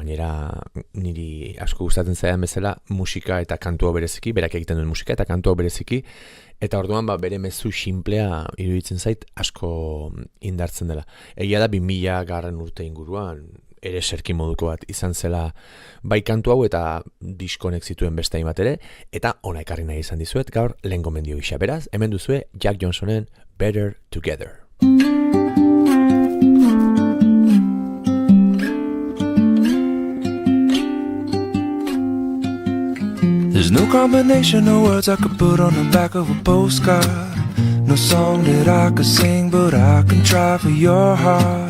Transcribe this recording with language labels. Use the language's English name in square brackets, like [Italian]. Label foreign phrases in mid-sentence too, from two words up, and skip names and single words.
[Basque] Gainera niri asko gustatzen zaidan bezala musika eta kantua bereziki, berak egiten duen musika eta kantua bereziki, eta orduan bere mezu simplea iruditzen zait asko indartzen dela. Egia da 2000 urte inguruan ere serki moduko bat izan zela bai kantu hau eta diskonek zituen beste hainbat ere, eta ona ekarri nahi izan dizuet gaur lehen gomendio gisa. Beraz, hemen duzue Jack Johnsonen Better Together. [English] There's no combination of words I could put on the back of a postcard. No song that I could sing, but I can try for your heart.